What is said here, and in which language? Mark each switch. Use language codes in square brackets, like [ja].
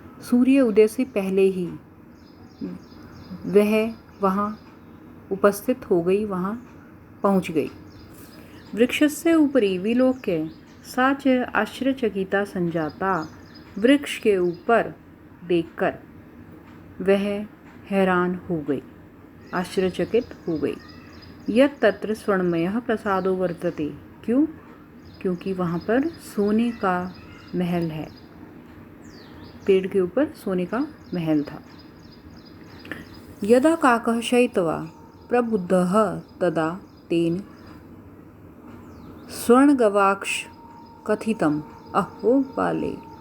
[hi] सूर्य उदय से पहले ही वह वहाँ उपस्थित हो गई, वहाँ पहुँच गई। [sa] वृक्षस्य उपरि विलोक्य सा च आश्चर्यचकिता संजाता। [hi] वृक्ष के ऊपर देखकर वह हैरान हो गई, आश्चर्यचकित हो गई। [sa] यत् तत्र स्वर्णमयः प्रसादो वर्तते। [hi] क्यों? क्योंकि वहाँ पर सोने का महल है। पेड़ के ऊपर सोने का महल था। [sa] यदा काकः शयित्वा प्रबुद्धः तदा तेन स्वर्णगवाक्ष कथितम् अहो बाले।